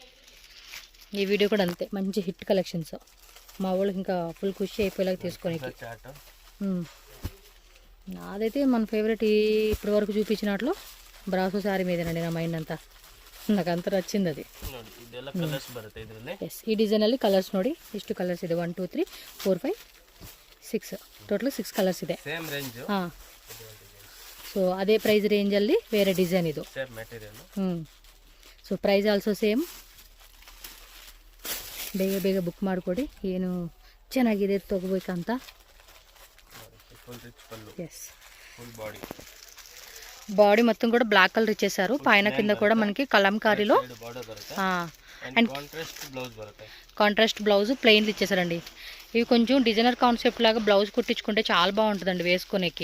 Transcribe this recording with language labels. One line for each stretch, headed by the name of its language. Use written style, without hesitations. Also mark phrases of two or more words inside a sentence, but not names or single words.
Telugu: ఈ వీడియో కూడా అంతే, మంచి
English: hit collections.
Telugu: మా వాళ్ళకి ఇంకా ఫుల్ ఖుషి అయిపోయేలాగా తీసుకోనికి. నాదైతే మన ఫేవరెట్ ఇప్పటి వరకు చూపించినట్లు బ్రాసో శారీ మీదేనండి నా మైండ్ అంతా. నాకు అంత నచ్చింది అది. ఎస్,
Kannada: ಈ ಡಿಸೈನಲ್ಲಿ ಕಲರ್ಸ್ ನೋಡಿ ಎಷ್ಟು ಕಲರ್ಸ್ ಇದೆ. 1 2 3 4 5 6 ಟೋಟಲ್ 6 ಕಲರ್ಸ್ ಇದೆ.
English: same range.
Kannada: ಹಾಂ. ಸೊ ಅದೇ ಪ್ರೈಸ್ ರೇಂಜಲ್ಲಿ ಬೇರೆ ಡಿಸೈನ್ ಇದು.
English: same material. so price also same.
Kannada: ಬೇಗ ಬೇಗ ಬುಕ್ ಮಾಡಿಕೊಡಿ, ಏನು ಚೆನ್ನಾಗಿದೆ ತೊಗೋಬೇಕಂತ.
Telugu: ఎస్,
English: full body.
Telugu: బాడీ మొత్తం కూడా
English: black colour
Telugu: ఇచ్చేసారు. పైన కింద కూడా మనకి కలంకారీలో అండ్
English: contrast blouse
Telugu: ప్లెయిన్లు ఇచ్చేసారండి. ఇవి కొంచెం
English: designer concept
Telugu: లాగా బ్లౌజ్ కుట్టించుకుంటే చాలా బాగుంటుందండి వేసుకోనేకి.